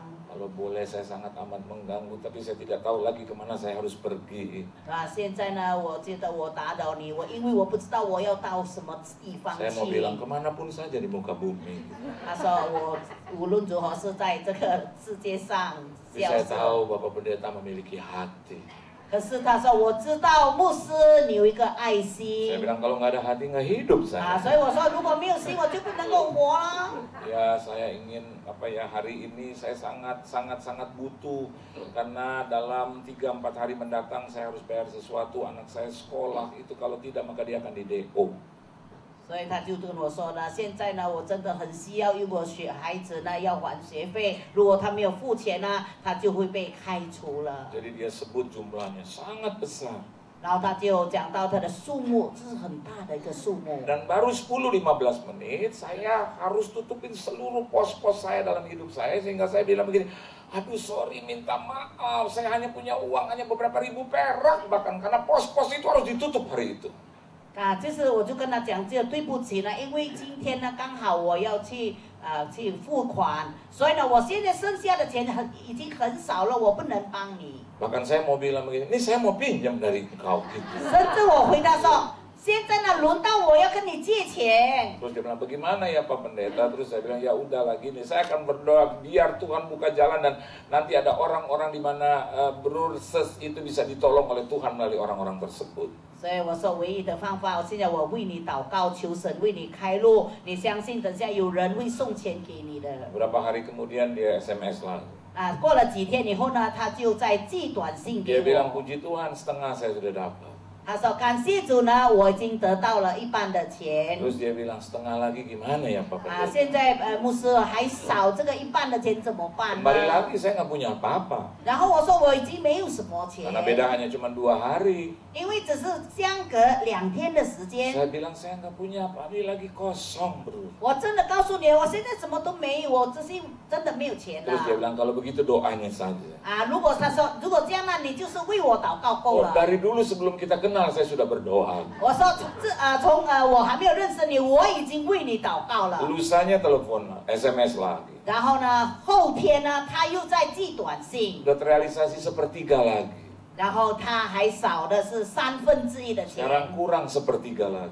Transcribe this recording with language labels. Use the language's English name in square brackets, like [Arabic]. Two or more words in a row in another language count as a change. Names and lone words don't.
[Indonesian] Kalau boleh saya sangat amat mengganggu, tapi saya tidak tahu lagi kemana saya harus pergi. [Chinese] 现在呢，我觉得我打扰你，因为我不知道我要到什么地方去。 [Indonesian] Saya mau bilang kemanapun saja di muka bumi. [Chinese] 他说我无论如何是在这个世界上。 [Indonesian] Saya tahu Bapak Pendeta memiliki hati. [Chinese] 可是他说我知道牧师你有一个爱心。 [Indonesian] Saya bilang kalau nggak ada hati nggak hidup saya. [Chinese] 所以我说如果没有心我就不能够活了。 [Indonesian] Ya saya ingin hari ini saya sangat butuh karena dalam 3-4 hari mendatang saya harus bayar sesuatu, anak saya sekolah, itu kalau tidak maka dia akan di DO. [Chinese] 所以他就跟我说呢，现在呢我真的很需要，因为我孩子呢要还学费，如果他没有付钱呢，他就会被开除了。 [Indonesian] Jadi dia sebut jumlahnya sangat besar. [Chinese] 然后他就讲到他的数目，这是很大的一个数目。 [Indonesian] Dan baru 10-15 menit saya harus tutupin seluruh pos-pos saya dalam hidup saya, sehingga saya bilang begini, aduh sorry minta maaf, saya hanya punya uang hanya beberapa ribu perak bahkan karena pos-pos itu harus ditutup hari itu. [Chinese] 就是我就跟他讲，就对不起了，因为今天呢刚好我要去付款，所以呢我现在剩下的钱已经很少了，我不能帮你。 [Indonesian] Bahkan saya mau bilang begini, ini saya mau pinjam dari engkau gitu. [Chinese] 甚至我回答说，现在呢轮到我要跟你借钱。 [Indonesian] Terus dia bilang bagaimana ya Pak Pendeta? Terus saya bilang ya udahlah gini, saya akan berdoa biar Tuhan buka jalan dan nanti ada orang-orang di mana Brurses itu bisa ditolong oleh Tuhan melalui orang-orang tersebut. [Chinese] 所以我说唯一的方法，现在我为你祷告，求神为你开路。你相信等下有人会送钱给你的。 [Indonesian] Beberapa hari kemudian dia SMS lagi. [Chinese] 过了几天以后呢，他就在寄短信给 [Indonesian] Dia bilang [Chinese] 我。 [Indonesian] puji Tuhan setengah saya sudah dapat. [Chinese] 他说感谢主呢，我已经得到了一半的钱。 [Indonesian] Terus dia bilang setengah lagi gimana ya Pak Pendeta? [Chinese] 现在牧师还少这个一半的钱怎么办呢？ [Indonesian] Kembali lagi saya nggak punya apa-apa. [Chinese] 然后我说我已经没有什么钱， [Indonesian] Karena beda hanya cuma 2 hari. [Chinese] 因为只是相隔2天的时间。 [Indonesian] Saya bilang saya nggak punya apa, ini lagi kosong bro. [Chinese] 我真的告诉你，我现在什么都没有，我只是真的没有钱 [Indonesian] Terus dia [Chinese] 了。 [Indonesian] bilang kalau begitu doanya saja. [Chinese] 如果他说如果这样呢，你就是为我祷告够 Oh, 了。 [Indonesian] dari dulu sebelum kita kenal saya sudah berdoa. [Chinese] 我说从我还没有认识你，我已经为你祷告了。 [Indonesian] Lusanya telepon SMS lagi. [Chinese] 然后呢，后天呢，他又在寄短信， [Indonesian] Sudah terrealisasi sepertiga lagi. [Chinese] 然后他还少的是1/3的钱， [Indonesian] Sekarang kurang sepertiga lagi.